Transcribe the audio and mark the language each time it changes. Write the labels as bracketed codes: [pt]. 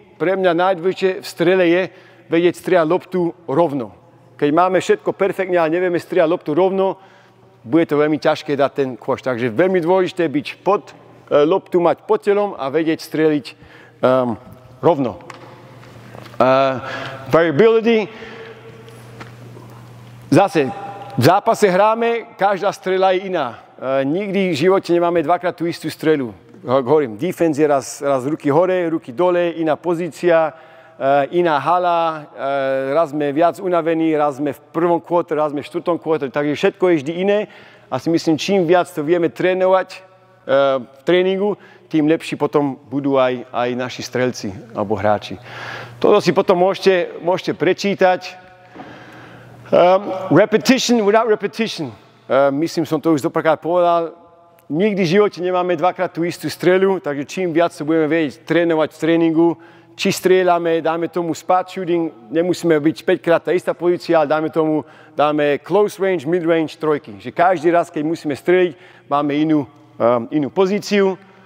[sk] Pre mňa najdôležitejšie v strele je vedieť strieľať loptu rovno. Keď máme všetko perfektne, ale nevieme strieľať loptu rovno, bude to veľmi ťažké dať ten kôž. Takže veľmi dôležité byť pod loptu, mať pod telom a vedieť strieľiť rovno. [en] Variability. [sk] Zase, v zápase hráme, každá strela je iná. Nikdy v živote nemáme dvakrát tú istú strelu. Hovorím, defense je raz ruky hore, ruky dole, iná pozícia, iná hala, raz sme viac unavení, raz sme v prvom quarter, raz sme v štvrtom quarter, takže všetko je vždy iné. A si myslím, čím viac to vieme trénovať v tréningu, tým lepší potom budú aj naši strelci alebo hráči. Toto si potom môžete prečítať. [en] Repetition without repetition. [sk] Myslím, som to už doprekrát povedal. Nikdy v živote nemáme dvakrát tú istú strelu, takže čím viac sa budeme vedieť trénovať v tréningu, či strieľame, dáme tomu [en] spot shooting, [sk] nemusíme byť 5-krát tá istá pozícia, ale dáme [en] close range, mid range, [sk] trojky. Že každý raz, keď musíme strieľať, máme inú pozíciu.